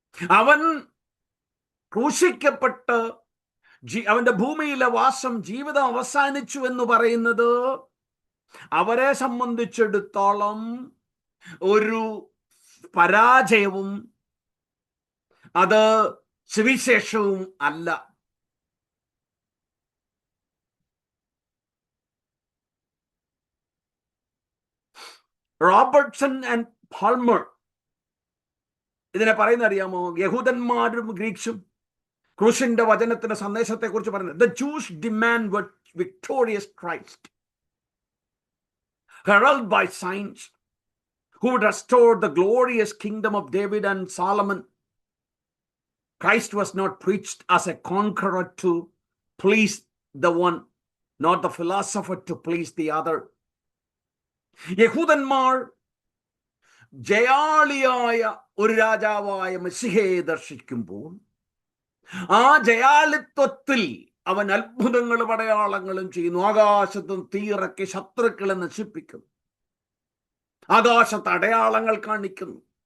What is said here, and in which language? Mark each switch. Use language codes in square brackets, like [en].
[ml] അവൻ ക്രൂശിക്കപ്പെട്ട് അവന്റെ ഭൂമിയിലെ വാസം, ജീവിതം അവസാനിച്ചു എന്ന് പറയുന്നത് അവരെ സംബന്ധിച്ചിടത്തോളം ഒരു പരാജയവും അത് സുവിശേഷവും അല്ല. റോബർട്ട്സൺ ആൻഡ് പാൽമർ ഇതിനെ പറയുന്ന അറിയാമോ? യഹൂദന്മാരും ഗ്രീക്സും ക്രൂശിന്റെ വചനത്തിന്റെ സന്ദേശത്തെ കുറിച്ച് പറയുന്നത്, [en] the Jews demand victorious Christ, heralded by signs, who would restore the glorious kingdom of David and Solomon, Christ was not preached as a conqueror to please the one, not the philosopher to please the other. [ml] യഹൂദന്മാർ ജയാളിയായ ഒരു രാജാവായ മെസ്സിഹയെ ദർശിക്കുമ്പോൾ ആ ജയാളിത്വത്തിൽ അവൻ അത്ഭുതങ്ങളും അടയാളങ്ങളും ചെയ്യുന്നു. ആകാശത്തും തീയിറക്കി ശത്രുക്കളെ നശിപ്പിക്കുന്നു, ആകാശത്ത് അടയാളങ്ങൾ കാണിക്കുന്നു.